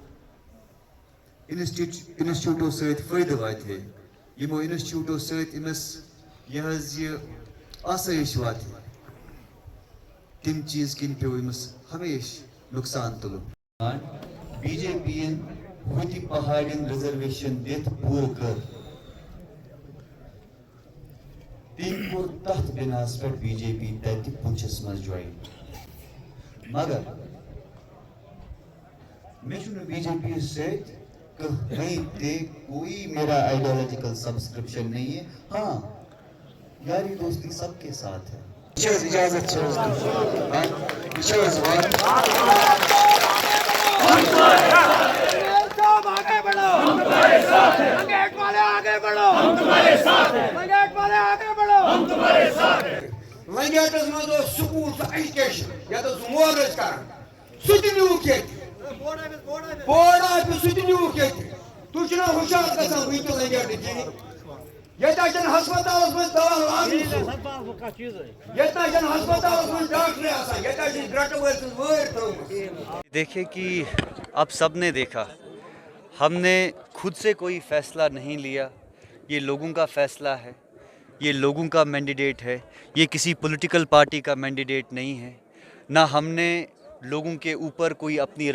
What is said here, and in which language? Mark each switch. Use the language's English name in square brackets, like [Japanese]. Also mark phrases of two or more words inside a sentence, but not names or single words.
[Kashmiri] انسٹِچوٗٹو سۭتۍ فٲیدٕ واتہِ ہے یِمو انسٹِچوٗٹو سۭتۍ أمِس یہِ حظ یہِ آسٲیِش واتہِ تِم چیٖز کِنۍ پیوٚو أمِس ہمیشہِ نۄقصان تُلُن بی جے پی ین ہُتہِ پہاڑٮ۪ن رِزرویشن دِتھ پوٗرٕ کٔر تٔمۍ کوٚر تتھ بِناہس پٮ۪ٹھ بی جے پی تتہِ پُنچھس منٛز جویِن مگر مےٚ چھُنہٕ بی جے پی یس سۭتۍ کٕہٕنۍ تہِ [Urdu] کوئی میرا آئیڈیالوجیکل سبسکرپشن نہیں ہے ہاں یاری دوستی سب کے ساتھ ہے [Kashmiri] اجازت [Urdu] آگے بڑھو ہم تمہارے ساتھ ہیں لنگیٹ والے آگے بڑھو ہم تمہارے ساتھ ہیں لنگیٹ والے آگے بڑھو ہم تمہارے ساتھ ہیں [Kashmiri] لنگیٹس منٛز اوس سکوٗل تہٕ ایجوکیشن یتھ اوس مول ٲسۍ کران سُہ تہِ نیوٗکھ ییٚتہِ بورڈ آفِس سُہ تہِ نیوٗکھ ییٚتہِ تُہۍ چھِو نہ ہُشار گژھان وٕنہِ تہِ لنگیٹٕکۍ ییٚتہِ حظ چھنہٕ ہسپتالس منٛز دوا لاگنٕے ییٚتہِ حظ چھنہٕ ہسپتالس منٛز ڈاکٹرے آسان ییٚتہِ حظ چھِ گرٛٹہٕ وٲلۍ سٕنٛز وٲرۍ تھٲومٕژ [Urdu] دیکھے کہ اب سب نے دیکھا ہم نے خود سے کوئی فیصلہ نہیں لیا یہ لوگوں کا فیصلہ ہے یہ لوگوں کا مینڈیٹ ہے یہ کسی پولیٹیکل پارٹی کا مینڈیٹ نہیں ہے نہ ہم نے لوگوں کے اوپر کوئی اپنی